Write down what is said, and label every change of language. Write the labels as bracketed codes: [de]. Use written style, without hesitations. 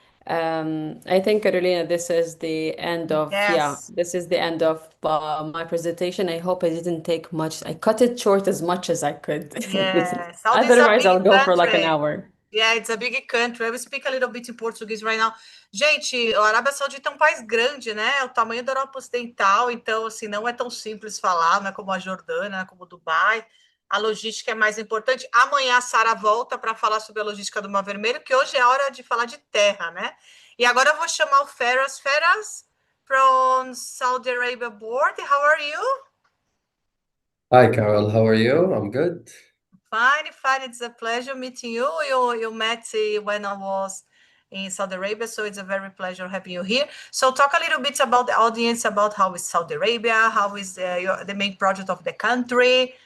[en] I think, Carolina, this is the end of, yeah, Yes. this is the end of my presentation. I hope I didn't take much. I cut it short as much as I could. Yeah, Saudi is a Otherwise, big I'll go for like an country. hour. Yeah, it's a big country. I will speak a little bit in Portuguese right now. [pt] Gente, a Arábia Saudita é um país grande, né? É o tamanho da Europa Ocidental, então, assim, não é tão simples falar, não é como a Jordânia, não é como Dubai. A logística é mais importante. Amanhã a Sara volta para falar sobre a logística do Mar Vermelho, que hoje é a hora de falar de terra, né? E agora eu vou chamar o Feras. [en] Feras, from Saudi Arabia board. How are you? Hi, Carol. How are you? I'm good. Fine, fine. It's a pleasure meeting you. You met when I was in Saudi Arabia, so it's a very pleasure having you here. So talk a little bit about the audience, about how is Saudi Arabia, how is the main project of the country.